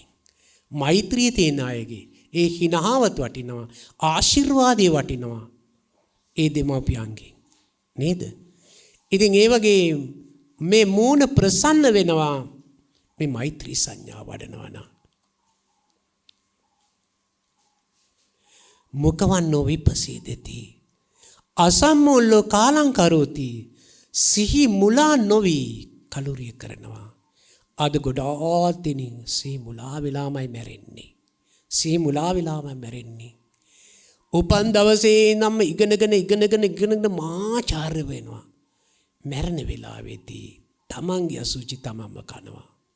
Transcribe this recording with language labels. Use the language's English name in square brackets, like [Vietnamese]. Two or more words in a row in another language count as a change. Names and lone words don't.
[Sinhala] මෛත්‍රිය තියෙන අයගේ ඒ හිනාවත් වටිනවා, ආශිර්වාදේ වටිනවා. ඒ දෙමාපියන්ගෙන් නේද? ඉතින් ඒ වගේ මේ මූණ ප්‍රසන්න වෙනවා මේ මෛත්‍රී සංඥා වඩනවා නම්. [Pali] මුඛවන්නෝ විපසීදති අසම්මෝල්ලෝ කාලං කරෝති [Sinhala] සිහි මුලා නොවි කලුරිය කරනවා. අද ගොඩාක් දෙනෙක් සිහි මුලා වෙලාමයි මැරෙන්නේ. සිහි මුලා වෙලාමයි මැරෙන්නේ. උපන් දවසේ නම් ඉගෙනගෙන මාචාර්ය වෙනවා. මැරෙන වෙලාවේදී තමන්ගේ අසුචි තමන්ම කනවා.